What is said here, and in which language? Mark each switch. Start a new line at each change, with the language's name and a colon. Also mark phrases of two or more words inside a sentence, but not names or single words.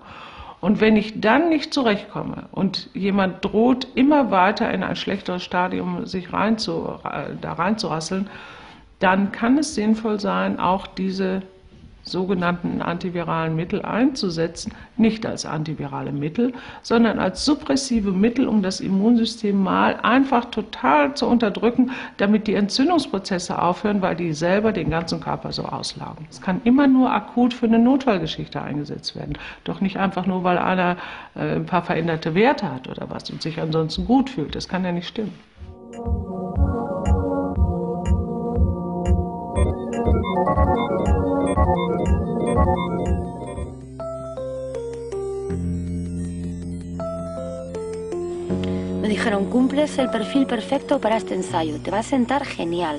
German: Und wenn ich dann nicht zurechtkomme und jemand droht, immer weiter in ein schlechteres Stadium sich da reinzurasseln, dann kann es sinnvoll sein, auch diese sogenannten antiviralen Mittel einzusetzen, nicht als antivirale Mittel, sondern als suppressive Mittel, um das Immunsystem mal einfach total zu unterdrücken, damit die Entzündungsprozesse aufhören, weil die selber den ganzen Körper so auslaugen. Es kann immer nur akut für eine Notfallgeschichte eingesetzt werden, doch nicht einfach nur, weil einer ein paar veränderte Werte hat oder was und sich ansonsten gut fühlt. Das kann ja nicht stimmen.
Spanish: Me dijeron, cumples el perfil perfecto para este ensayo, te va a sentar genial.